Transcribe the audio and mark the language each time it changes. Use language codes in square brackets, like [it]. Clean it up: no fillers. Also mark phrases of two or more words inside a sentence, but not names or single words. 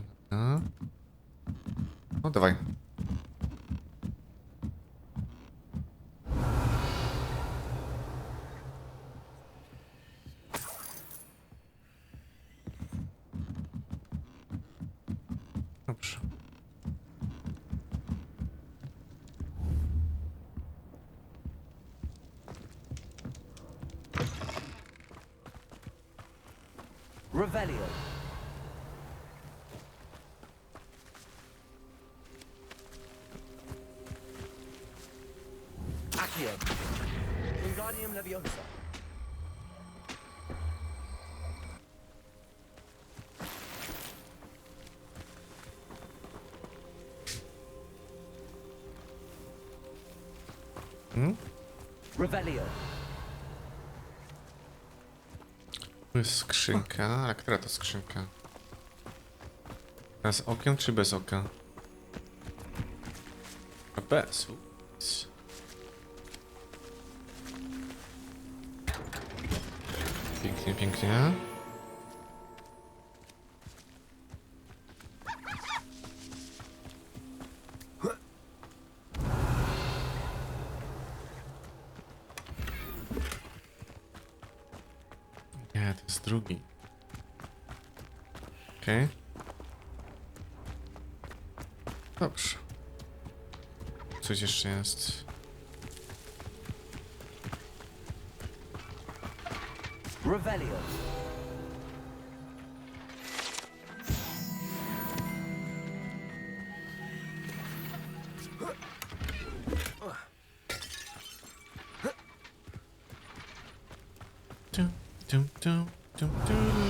[pl] No, no dawaj. Dobrze. Revelio. Accio. Wingardium Leviosa. Revelio. Tu jest skrzynka. A która to skrzynka? A z okiem czy bez oka? A bez. Ups. Pięknie, pięknie. Nie, to jest drugi. Okej. Dobrze. Coś jeszcze jest. Revelio. Tum, tum, tum, tum, tum.